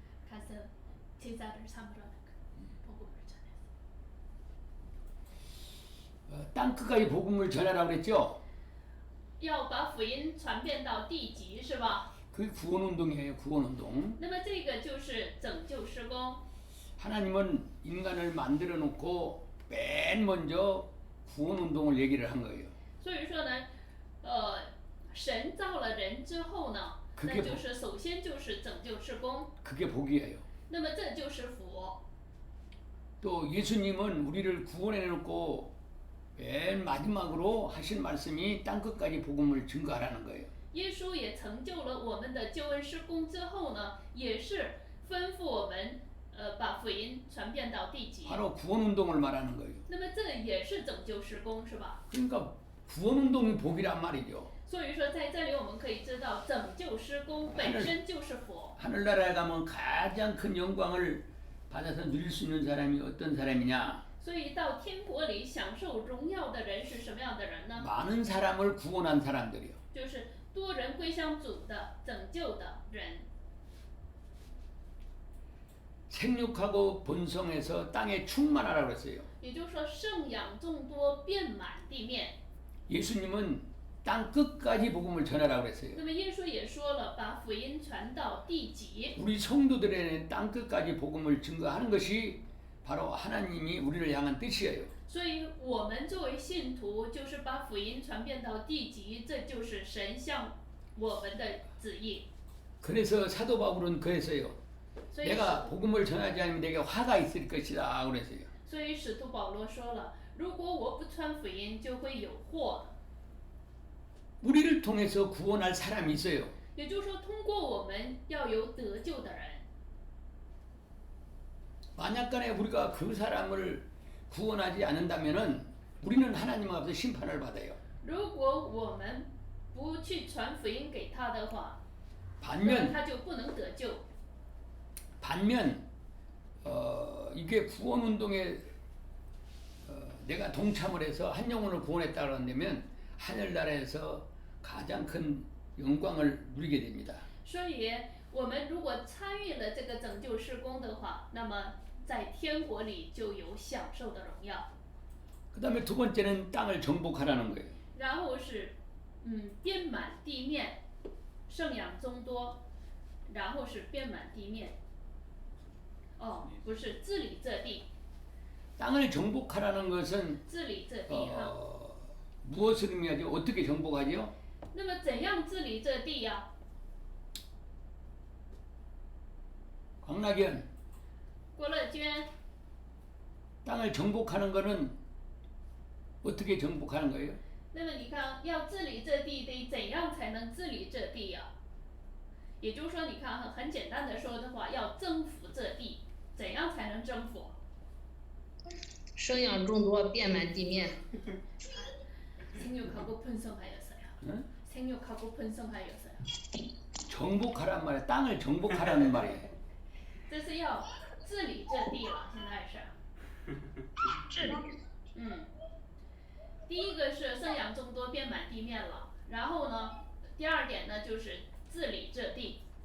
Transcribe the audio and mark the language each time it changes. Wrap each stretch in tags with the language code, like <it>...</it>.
<ko>가서 제자를 삼으라는 복음을 전해서. 땅 끝까지 복음을 전하라고 그랬죠?</ko> <zh>要把福音传遍到地极，是吧？</zh> <ko>그게 구원 운동이에요. 구원 운동.</ko> <zh>那么这个就是拯救事工。</zh> <ko>하나님은 인간을 만들어 놓고 맨 먼저 구원 운동을 얘기를 한 거예요.</ko> <zh>所以说呢，神造了人之后呢，那就是首先就是拯救事工。</zh> <ko>그게 복이에요.</ko> <zh>那么这就是福。</zh> <ko>또 예수님은 우리를 구원해 놓고 맨 마지막으로 하신 말씀이 땅 끝까지 복음을 증거하라는 거예요.</ko> <zh>耶稣也成就了我们的救恩事工之后呢，也是吩咐我们，把福音传遍到地极。</zh> <ko>바로 구원 운동을 말하는 거예요.</ko> <zh>那么这也是拯救事工，是吧？</zh> <ko>그러니까 구원 운동이 복이란 말이죠.</ko> <zh>所以说，在这里我们可以知道，拯救事工本身就是福。</zh> <ko>하늘나라에 가면 가장 큰 영광을 받아서 누릴 수 있는 사람이 어떤 사람이냐?</ko> <zh>所以到天国里享受荣耀的人是什么样的人呢？</zh> <ko>많은 사람을 구원한 사람들이요.</ko> <zh>就是多人归向主的拯救的人。</zh> <ko>생육하고 번성해서 땅에 충만하라고 했어요.</ko> <zh>也就是说，圣养众多，遍满地面。</zh> <ko>예수님은 땅 끝까지 복음을 전하라고 했어요.</ko> <zh>那么耶稣也说了，把福音传到地极。</zh> <ko>우리 성도들에게는 땅 끝까지 복음을 증거하는 것이 바로 하나님이 우리를 향한 뜻이에요.</ko> <zh>所以我们作为信徒，就是把福音传遍到地极，这就是神向我们的旨意。</zh> <ko>그래서 사도 바울은 그랬어요.</ko> <zh>所以</zh> <ko>내가 복음을 전하지 않으면 내게 화가 있을 것이다 그랬어요.</ko> <zh>所以使徒保罗说了，如果我不传福音，就会有祸。</zh> <ko>우리를 통해서 구원할 사람이 있어요.</ko> <zh>也就是说，通过我们要有有得救的人。</zh> <ko>만약간에 우리가 그 사람을 구원하지 않는다면은 우리는 하나님 앞에서 심판을 받아요.</ko> <zh>如果我们不去传福音给他的话，那么</zh> <ko>반면</ko> <zh>他就不能得救。</zh> <ko>반면 이게 구원 운동에 내가 동참을 해서 한 영혼을 구원했다 그런다면 하늘나라에서 가장 큰 영광을 누리게 됩니다.</ko> <zh>所以，我们如果参与了这个拯救事工的话，那么在天国里就有享受的荣耀。</zh> <ko>그다음에 두 번째는 땅을 정복하라는 거예요.</ko> <zh>然后是，遍满地面，圣养增多，然后是遍满地面。哦，不是治理这地，</zh> <ko>땅을 정복하라는 것은</ko> <zh>治理这地哈。</zh> <ko>무엇을 의미하죠? 어떻게 정복하죠?</ko> <zh>那么怎样治理这地呀、</zh> <ko>광락연</ko> <zh>郭乐娟，</zh> <ko>땅을 정복하는 것은 어떻게 정복하는 거예요?</ko> <zh>那么你看，要治理这地得怎样才能治理这地呀、也就是说，你看很简单的说的话，要征服这地，怎样才能征服？生养众多，遍满地面。</zh> <ko>생육하고 번성하였어요. 응? 생육하고 번성하였어요. 정복하란 말이에요. 땅을 정복하라는 말이에요.</ko> <zh>这是要治理这地了，现在是。治理。第一个是生养众多，遍满地面了。然后呢，第二点呢就是治理这地。</zh>